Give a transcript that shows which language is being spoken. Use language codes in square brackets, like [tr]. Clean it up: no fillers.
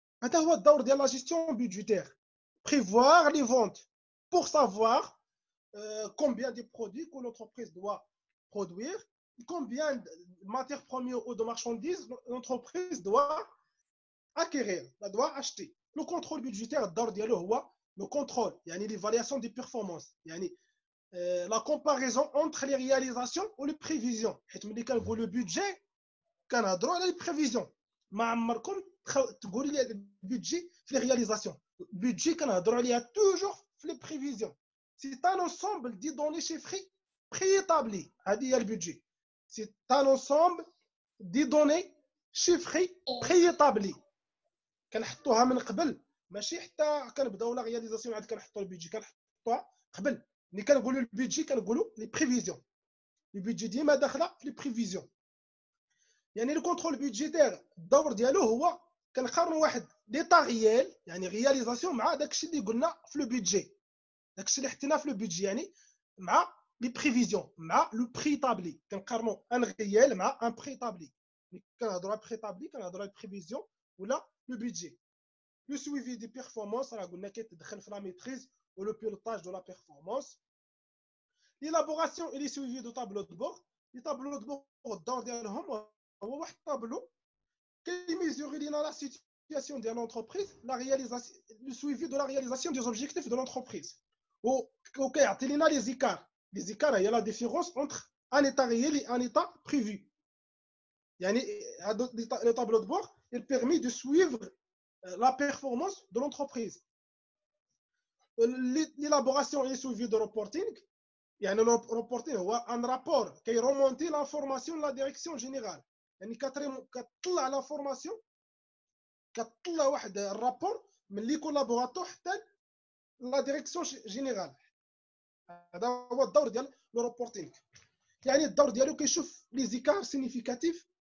[ar] هذا هو الدور ديال لا جيستيون بيدجيتير. [fr] prévoir les ventes pour savoir combien de produits que l'entreprise doit produire, combien de matières premières ou de marchandises l'entreprise doit acquérir, doit acheter. Le contrôle budgétaire [ar] الدور ديالو هو [fr] le contrôle, يعني l'évaluation des performances, يعني la comparaison entre les réalisations ou les prévisions. [ar] حيت ملي كنقولوا budget كنهضروا على les prévisions. ما عمركم تقولوا لي البيدجي في les réalisations. [fr] budget [ar] كنهضروا عليها [fr] toujours في les prévisions. C'est un ensemble de données chiffrées préétablies. [ar] هذه هي البيدجي. [fr] C'est un ensemble de données chiffrées préétablies. [ar] كنحطوها من قبل، ماشي حتى كنبداو لا رياليزاسيون عاد كنحطوا البيدجي، كنحطوها قبل. ملي كنقولوا البيدجي كنقولوا لي بريفيزيون. البيدجي ديما داخله في لي بريفيزيون. يعني لو كونترول بيدجيتير الدور ديالو هو كنقارنوا واحد ليطا ريال، يعني رياليزاسيون، مع داكشي اللي قلنا في لو بيدجي، داكشي اللي حطينا في لو بيدجي، يعني مع لي بريفيزيون، مع لو بري تابلي. كنقارنوا ان ريال مع ان بري تابلي. كنهضروا على بري تابلي كنهضروا على بريفيزيون ولا le budget. [fr] Le suivi des performances, on a la maîtrise ou le pilotage de la performance. L'élaboration et le suivi de tableaux de bord. Les tableaux de bord dans un tableau qui mesure la situation de l'entreprise, le suivi de la réalisation des objectifs de l'entreprise. Ok, les écarts. Les écarts, il y a la différence entre un état réel et un état prévu. Le tableau de bord, il permet de suivre la performance de l'entreprise. L'élaboration et le suivi de reporting, le reporting هو un rapport qui remonte l'information de la direction générale. [ar] يعني كتطلع l'information، كتطلع واحد الرابور من لي كولابوراتور حتى la direction générale. هذا هو الدور ديال لو ريبورتينغ. يعني الدور ديالو كيشوف لي زيكار سينيفيكاتيف.